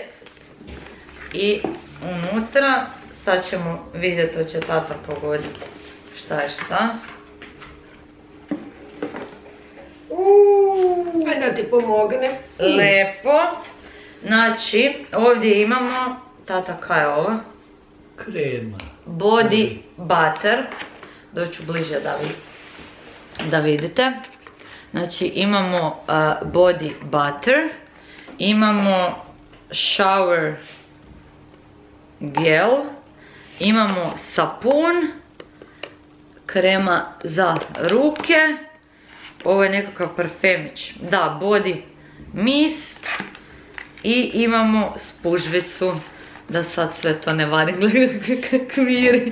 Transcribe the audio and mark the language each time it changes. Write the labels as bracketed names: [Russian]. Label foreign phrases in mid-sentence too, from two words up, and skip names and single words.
[Croatian] I unutra, sad ćemo vidjeti, to će tata pogoditi šta je šta. Pa da ti pomogne. Lepo. Znači, ovdje imamo, tata kaj je ovo? Krema. [English] Body butter. [Croatian] Doću bliže da vidite. Znači imamo [English] body butter. [Croatian] Imamo [English] shower gel. [Croatian] Imamo sapun. Krema za ruke. Ovo je nekakav parfemić. Da, [English] body mist. [Croatian] I imamo spužvicu. Da sad sve to ne vadim, gledaj kak miri.